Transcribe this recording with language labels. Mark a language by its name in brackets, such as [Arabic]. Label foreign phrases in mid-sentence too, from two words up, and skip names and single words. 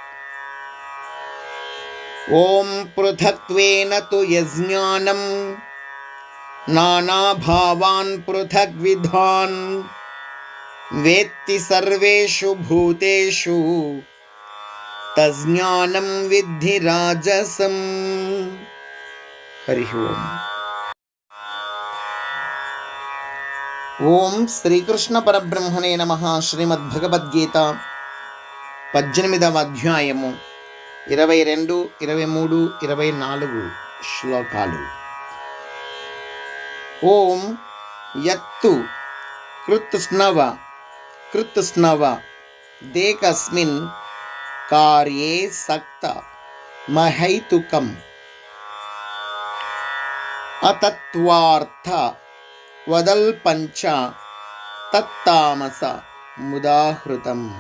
[Sanskrit] ॐ पृथक्त्वेन तु यज्ज्ञानं नानाभावान् पृथग्विधान् वेत्ति सर्वेषु भूतेषु तज्ज्ञानं विद्धि राजसम्. हरिः ओम्. ఓం శ్రీకృష్ణ పరబ్రహ్మణే నమః. [Telugu] శ్రీమద్భగవద్గీత 18వ అధ్యాయము 22, 23, 24 శ్లోకాలు. [Sanskrit] ఓం యత్తు కృత్స్నవ దేకస్మిన్ కార్యే సక్త మహైతుకం అతత్వార్థ వదల్పంచ తత్తామస ముదాహృతం.